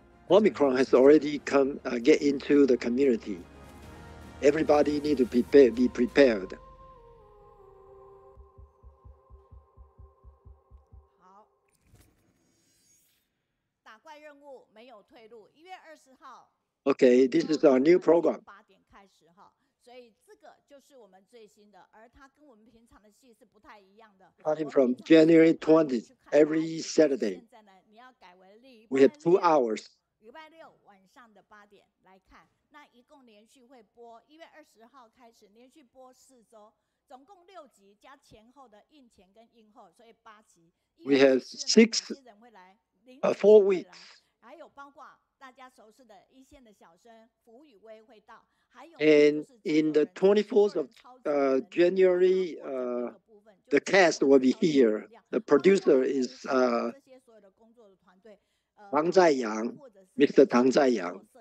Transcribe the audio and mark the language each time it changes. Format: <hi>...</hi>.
<en>Omicron has already get into the community. Everybody need to be prepared.</en> <zh>好，打怪任务没有退路。 1月20号。</zh> <en>Okay, this is our new program.</en> <zh>8点开始哈，所以这个就是我们最新的，而它跟我们平常的戏是不太一样的。</zh> <en>Starting from January 20th, every Saturday.</en> <zh>现在呢，你要改为</zh> <en>We have 2 hours.</en> <zh>礼拜6晚上的8点来看，那一共连续会播1月20号开始，连续播4周，总共6集加前后的映前跟映后，所以8集。</zh> <en>We have 4 weeks.</en> <zh>还有包括大家熟悉的一线的小生福宇威会到，还有</zh> <en>And in the 24th of January, the cast will be here. The producer is Tang Zaiyang, Mr. Tang Zaiyang.</en>